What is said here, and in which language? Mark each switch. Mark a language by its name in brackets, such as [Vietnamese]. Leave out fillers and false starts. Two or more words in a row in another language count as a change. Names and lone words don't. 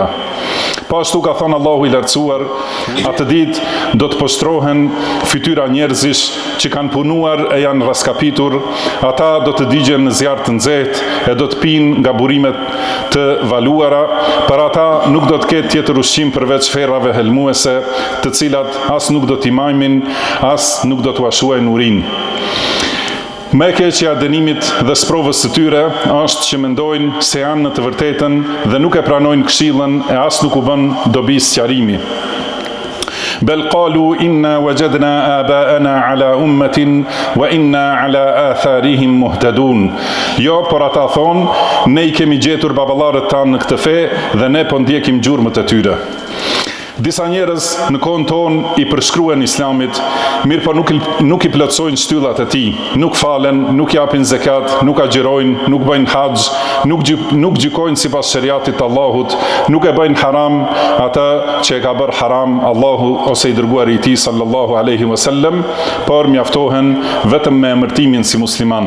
[Albanian] Po ashtu ka thënë Allahu i lartësuar, atë ditë do të postrohen fytyra njerëzish që kanë punuar e janë raskapitur, ata do të digjen në zjarr të nxehtë e do të pinë nga burimet të valuara, për ata nuk do të ketë tjetër ushqim përveç ferrave helmuese, të cilat as nuk do t'i majmin, as nuk do t'u ashuajnë urinë. Më e keqja e dënimit dhe sprovës së tyre është që mendojnë se janë në të vërtetën dhe nuk e pranojnë këshillën e as nuk u bën dobi sqarimi. [Arabic] بل قالوا إنا وجدنا آباءنا على أمة وإنا على آثارهم مهتدون. [Albanian] Jo, por ata thonë, ne i kemi gjetur baballarët tanë në këtë fe dhe ne po ndjekim gjurmët e tyre. Disa njerëz në kohën tonë i përshkruan Islamit, mirë po nuk i plotësojnë shtyllat e tij, nuk falen, nuk japin zakat, nuk agjirojnë, nuk bëjnë haxh, nuk gjykojnë sipas shariatit të Allahut, nuk e bëjnë haram atë që e ka bërë haram Allahu ose i dërguari i tij [Arabic] صلى الله عليه وسلم, [Albanian] por mjaftohen vetëm me emërtimin si musliman.